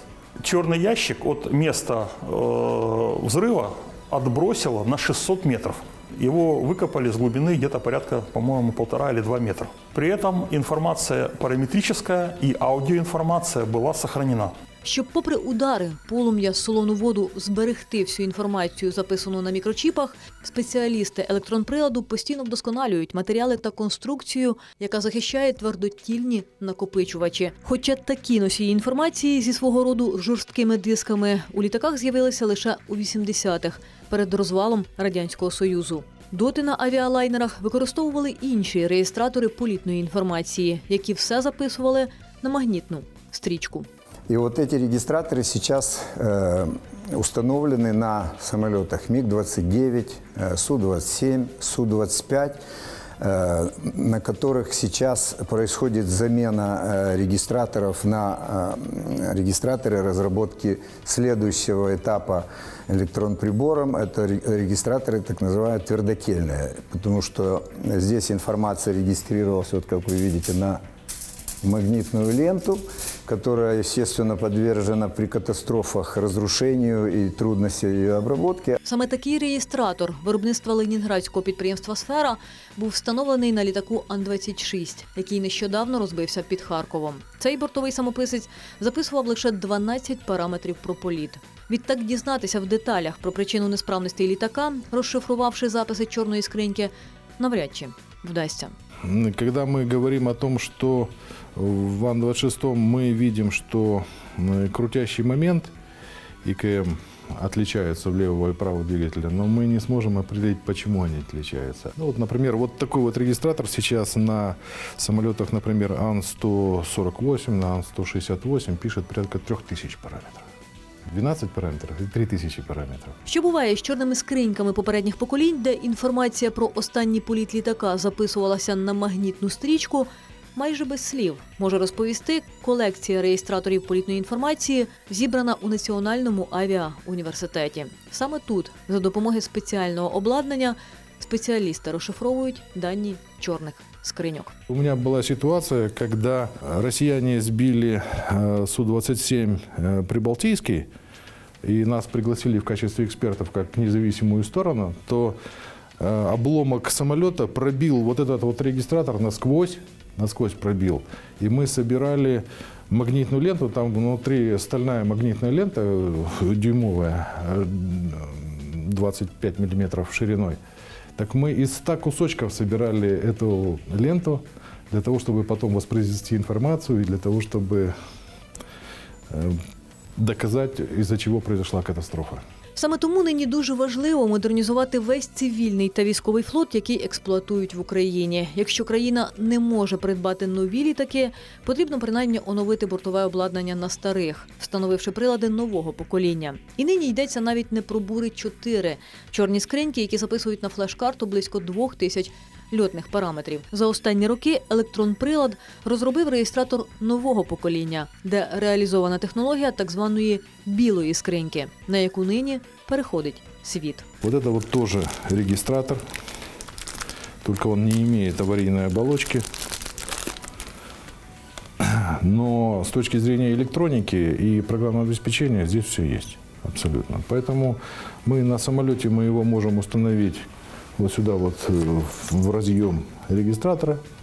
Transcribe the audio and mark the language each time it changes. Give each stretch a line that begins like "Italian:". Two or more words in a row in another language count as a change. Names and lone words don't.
Russian: Черный ящик от места взрыва отбросило на 600 метров. Его выкопали с глубины где-то порядка, по-моему, 1,5 или 2 метра. При этом информация параметрическая и аудиоинформация была сохранена.
Ukrainian: Щоб, попри удари, полум'я, солону воду, зберегти всю інформацію, записану на мікрочіпах, спеціалісти електронприладу постійно вдосконалюють матеріали та конструкцію, яка захищає твердотільні накопичувачі. Хоча такі носії інформації зі свого роду жорсткими дисками у літаках з'явилися лише у 80-х, перед розвалом Радянського Союзу. Доти на авіалайнерах використовували інші реєстратори політної інформації, які все записували на магнітну стрічку.
Russian: И вот эти регистраторы сейчас установлены на самолетах МиГ-29, Су-27, Су-25. на которых сейчас происходит замена регистраторов на регистраторы разработки следующего этапа электронприбором. Это регистраторы так называемые твердотельные, потому что здесь информация регистрировалась, вот как вы видите, на магнитную ленту, которая, естественно, подвержена при катастрофах разрушению
Ukrainian: і трудності її обробки. Саме такий реєстратор виробництва ленінградського підприємства «Сфера» був встановлений на літаку Ан-26, який нещодавно розбився під Харковом. Цей бортовий самописець записував лише 12 параметрів про політ. Відтак дізнатися в деталях про причину несправності літака, розшифрувавши записи чорної скриньки, навряд чи вдасться.
Russian: Когда мы говорим о том, что в Ан-26 мы видим, что крутящий момент ИКМ отличаются в левого и правого двигателя, но мы не сможем определить, почему они отличаются. Ну, вот, например, вот такой вот регистратор сейчас на самолетах, например, Ан-148, на Ан-168 пишет порядка 3000 параметров.
Ukrainian: 12 параметрів і 3000 параметрів. Що буває з чорними скриньками попередніх поколінь, де інформація про останній політ літака записувалася на магнітну стрічку, майже без слів, може розповісти колекція реєстраторів політної інформації, зібрана у Національному авіауніверситеті. Саме тут, за допомогою спеціального обладнання, спеціалісти розшифровують дані чорних скриньок.
Russian: У меня была ситуация, когда россияне сбили Су-27 Прибалтийский, и нас пригласили в качестве экспертов как независимую сторону, то обломок самолета пробил вот этот вот регистратор насквозь пробил. И мы собирали магнитную ленту, там внутри стальная магнитная лента дюймовая, 25 миллиметров шириной. Так мы из 100 кусочков собирали эту ленту для того, чтобы потом воспроизвести информацию и для того, чтобы доказать, из-за чего произошла катастрофа.
Ukrainian: Саме тому нині дуже важливо модернізувати весь цивільний та військовий флот, який експлуатують в Україні. Якщо країна не може придбати нові літаки, потрібно принаймні оновити бортове обладнання на старих, встановивши прилади нового покоління. І нині йдеться навіть не про Бури-4 – чорні скриньки, які записують на флеш-карту близько 2000 льотних параметрів. За останні роки електронприлад розробив реєстратор нового покоління, де реалізована технологія так званої білої скриньки, на яку нині переходить світ.
Russian: Вот это вот тоже регистратор, только он не имеет аварийной оболочки. Но с точки зрения электроники и программного обеспечения здесь все есть. Абсолютно. Поэтому мы на самолете его можем установить вот сюда вот в разъем регистратора.